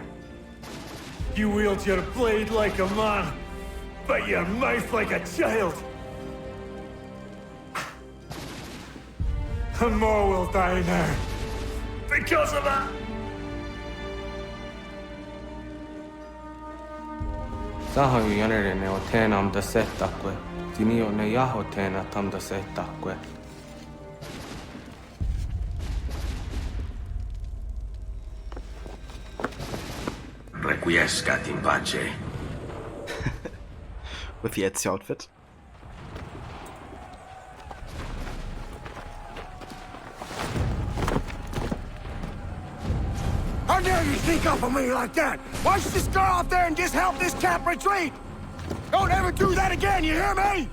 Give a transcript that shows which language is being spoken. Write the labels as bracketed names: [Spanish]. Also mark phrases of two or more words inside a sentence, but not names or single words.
[English] You wield your blade like a man, but your mouth like a child. And more will die now. Because of that. Saha yanere ne o tenam da setakwe. Tinio ne yaho tena tam da setakwe. [Latin] Requiescat in pace. [English] With the Ezio outfit. How dare you sneak up on me like that? Why don't you just go out there and just help this camp retreat? Don't ever do that again, you hear me?